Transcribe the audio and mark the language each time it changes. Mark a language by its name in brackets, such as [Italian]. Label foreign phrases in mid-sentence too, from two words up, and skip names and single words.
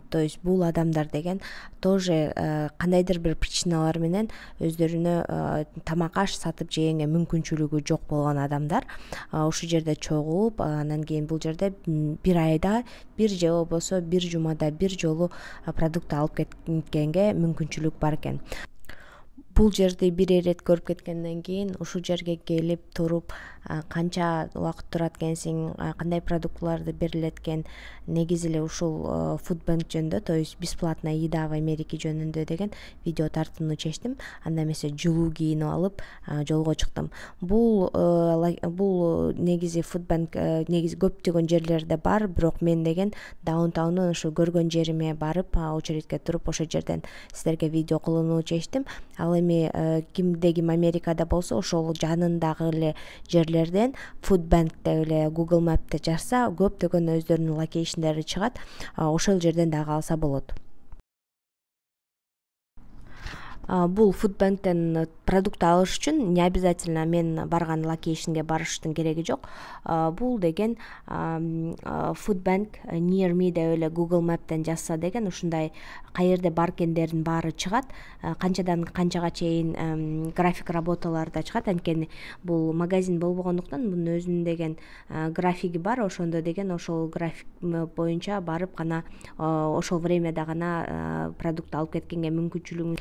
[Russian] То есть [Kyrgyz] бул адамдар деген тоже кандайдыр бир причиналар менен өздөрүнө тамак аш сатып жегенге мүмкүнчүлүгү жок болгон адамдар ушул жерде чогулуп, анан кийин бул жерде бир айда бир же болбосо бир жумада бир жолу продукт алып кеткенге мүмкүнчүлүк бар экен. Бул жерди бир ирет көрүп кеткенден кийин ушул жерге келип туруп канча убакыт турат экенсиң, кандай продуктларды берилет экен, негизи эле ушул [English] food bank [Kyrgyz] жөнүндө, [Russian] то есть бесплатная еда в Америке [Kyrgyz] жөнүндө деген видео тартууну чечтим. Анда эмесе жылуу кийинип алып жолго чыктым. Бул негизи [English] food bank [Kyrgyz] негизи көптөгөн жерлерде бар, бирок мен деген даунтаунун ушу көргөн жериме барып, очередке туруп ошол жерден сиздерге видео кылууну чечтим. Ал эми кимде ким Америкада болсо ошол жанындагы эле жерлерден [English] food bankте [Kyrgyz] эле Google Map'те жазса, көптөгөн өздөрүнүн локейшндери чыгат. Ошол жерден дагы алса болот. Бул [English] food banktен [Kyrgyz] продукт алыш үчүн [Russian] не обязательно [Kyrgyz] мен барган локейшнге барыштын кереги жок. Бул деген [English] food bank near me [Kyrgyz] деп эле Google Map'тен жазса деген ушундай каерде бар экендердин баары чыгат. Канчадан канчага чейин график работалары да чыгат. Анткени бул магазин болбогондуктан мунун өзүнүн деген графиги бар. Ошондо деген ошол график боюнча барып гана ошол времяда гана продукт алып кеткенге мүмкүнчүлүгүң.